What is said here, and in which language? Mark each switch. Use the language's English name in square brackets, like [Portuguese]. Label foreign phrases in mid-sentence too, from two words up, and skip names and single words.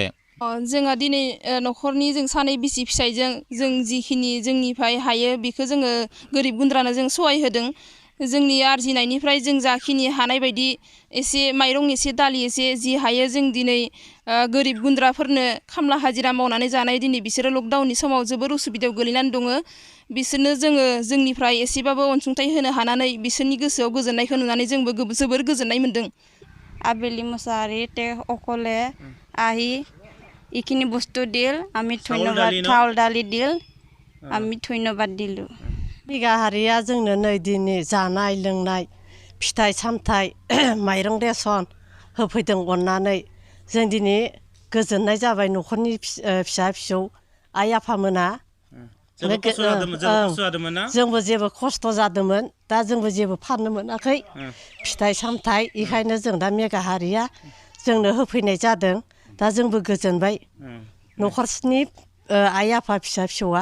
[Bodo] जोंहा दिनै न'खरनि जों सानै बिसि फिसायजों जों जिखिनि जोंनिफ्राय हायो बेखौ जोङो गोरिब गुन्द्रानो जों सहाय होदों जोंनि आरजिनायनिफ्राय जों जाखिनि हानाय बायदि एसे माइरं एसे दालि एसे जि हायो जों दिनै गोरिब गुन्द्राफोरनो खामला हाजिरा मावनानै जानाय दिनै बिसोरो लकडाउननि समाव जोबोर उसुबिदायाव गोलैनानै दङ बिसोरनो जोङो जोंनिफ्राय एसेबाबो अनसुंथाइ होनो हानानै बिसोरनि गोसोआव गोजोननायखौ नुनानै जोंबो जोबोर गोजोननाय मोन्दों। [Assamese] আবেলি মুসাহারি তে অকলে আহি এইখিনি বস্তু দিল আমি ধন্যবাদ চাউল দালি দিল আমি ধন্যবাদ দিলোঁ। [Bodo] बिगाहारिया जोंनो नै दिनै जानाय लोंनाय फिथाइ सामथाइ माइरं रेसन होफैदों अननानै जों दिनै गोजोननाय जाबाय न'खरनि फिसा फिसौ आइ आफामोना जोंबो जेबो खस्थ' जादोंमोन दा जोंबो जेबो फाननो मोनाखै फिथाइ सामथाइ बेखायनो जों दा मेगाहारिया जोंनो होफैनाय जादों दा जोंबो गोजोनबाय न'खरनि आइ आफा फिसा फिसौआ।